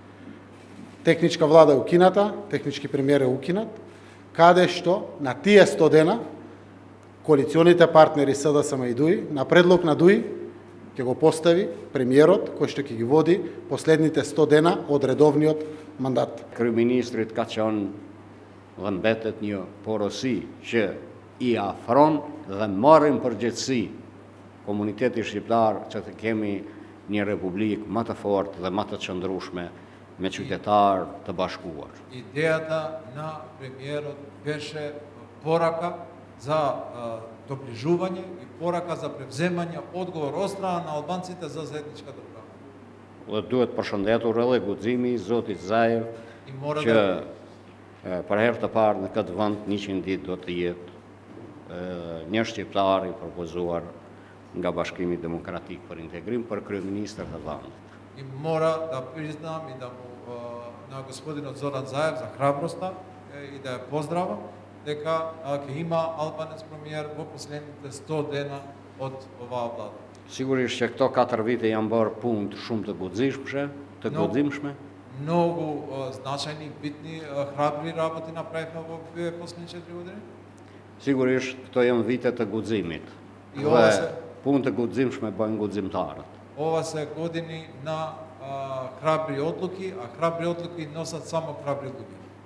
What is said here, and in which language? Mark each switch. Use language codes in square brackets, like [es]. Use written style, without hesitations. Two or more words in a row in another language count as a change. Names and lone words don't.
[mk] Техничка влада е укината, технички премиер е укинат, каде што на тие 100 дена коалиционите партнери СДСМ и ДУИ, на предлог на ДУИ, ќе го постави премиерот, кој што ќе ги води последните 100 дена од редовниот мандат. [sq] Kryeministrit ka qenë dhe mbetet një porosi që i afron dhe marrin përgjegjësi komuniteti shqiptar që të kemi një republikë më të fortë dhe më të qëndrueshme me qytetar të bashkuar. [mk] Идеята на премиерот беше порака за доближување и порака за превземање одговор од страна на албанците за заедничка држава. [sq] Dhe duhet përshëndetur edhe guximi i zotit Zaev [mk] И мора [sq] që [mk] да [sq] për herë të parë në këtë vend 100 ditë do të jetë një shqiptar i propozuar nga Bashkimi Demokratik për Integrim për kryeministër të vendit. [mk] и мора да признам и да му на господинот Зоран Заев за храброста и да ја поздравам дека ќе има албанец премиер во последните 100 дена од оваа влада. [sq] Sigurisht që këto 4 vite janë bërë punë shumë të guximshme, [mk] Многу значајни, битни, храбри работи направивме во последните 4 години. [sq] Sigurisht këto janë vite të guximit. [mk] И ова [sq] Dhe [mk] се [sq] punë të guximshme bëjnë guximtarët. [mk] ова се години на храбри одлуки, а храбри одлуки носат само храбри луѓе.